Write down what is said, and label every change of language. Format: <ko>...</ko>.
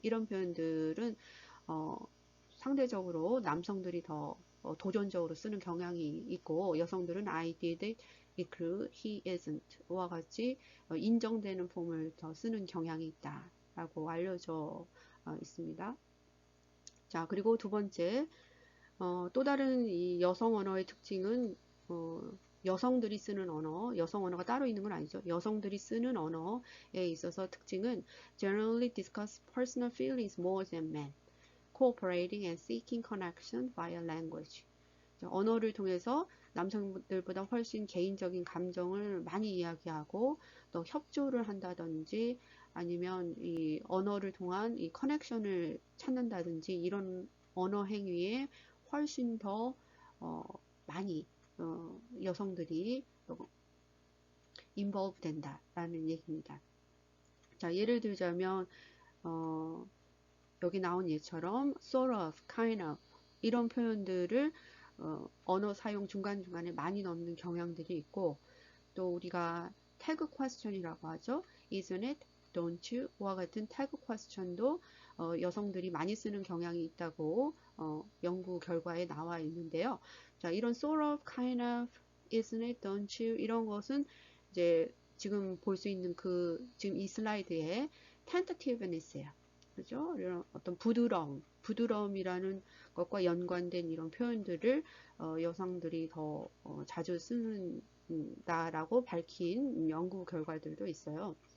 <ko>이런 표현들은 상대적으로 남성들이 더 도전적으로 쓰는 경향이 있고 여성들은</ko> <en>I did it good, he isn't</en> <ko>와 같이 인정되는 폼을 더 쓰는 경향이 있다라고 알려져 있습니다. 자, 그리고 두 번째, 또 다른 이 여성 언어의 특징은 여성들이 쓰는 언어, 여성 언어가 따로 있는 건 아니죠. 여성들이 쓰는 언어에 있어서 특징은</ko> <en>generally discuss personal feelings more than men, cooperating and seeking connection via language.</en> <ko>언어를 통해서 남성들보다 훨씬 개인적인 감정을 많이 이야기하고 또 협조를 한다든지 아니면 이 언어를 통한 이 커넥션을 찾는다든지 이런 언어 행위에 훨씬 더 많이 여성들이 involve 된다라는 얘기입니다. 자, 예를 들자면 여기 나온 예처럼</ko> <en>sort of, kind of</en> <ko>이런 표현들을 언어 사용 중간중간에 많이 넣는 경향들이 있고 또 우리가 태그 퀘스천이라고 하죠.</ko> <en>Isn't it? Don't you?</en> <ko>와 같은 태그 퀘스천도 여성들이 많이 쓰는 경향이 있다고 연구 결과에 나와 있는데요. 자, 이런</ko> <en>sort of, kind of, isn't it? Don't you?</en> <ko>이런 것은 이제 지금 볼 수 있는 지금 이 슬라이드에 tentativeness예요. 그죠? 이런 어떤 부드러움이라는 것과 연관된 이런 표현들을 여성들이 더 자주 쓴다라고 밝힌 연구 결과들도 있어요.</ko>